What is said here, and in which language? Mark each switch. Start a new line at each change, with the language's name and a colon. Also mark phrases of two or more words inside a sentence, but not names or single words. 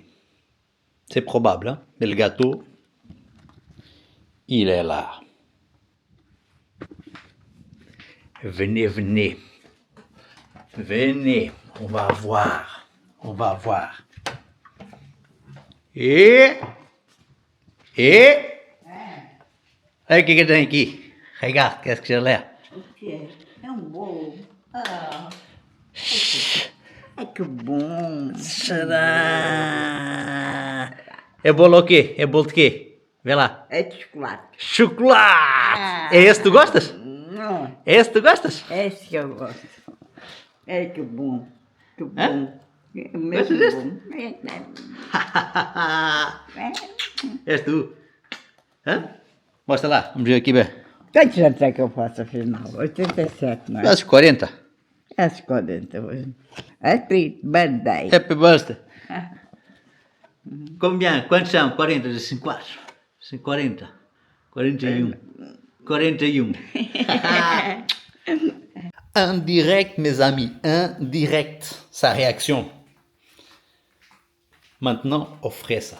French: C'est probable, hein? Mais le gâteau, il est là. Venez, venez. Venez, on va voir. On va voir. Et...
Portuguese: Olha o que tem aqui.
French: Regarde, qu'est-ce que j'ai là?
Portuguese: O quê? É um bolo. Ah, ai que bom. Tcharam! É bolo o quê? É bolo de quê? Vê lá. É de chocolate. Chocolate! É esse que tu gostas? Não, É esse que tu gostas? é esse que eu gosto. É que bom. Que bom. Hã? É Gostas mesmo deste? bom. É. És tu? Hã? Mostra lá, vamos ver aqui bem. Quantos anos é que eu faço afinal? 87, não é? Quase 40. Quase 40 hoje.
English: Happy birthday. Happy birthday.
French: Combien?
Portuguese: Quantos são? 40, 54. 40. 41. 41.
French: En direct, mes amis. En direct. Sa réaction. Maintenant, offrez ça.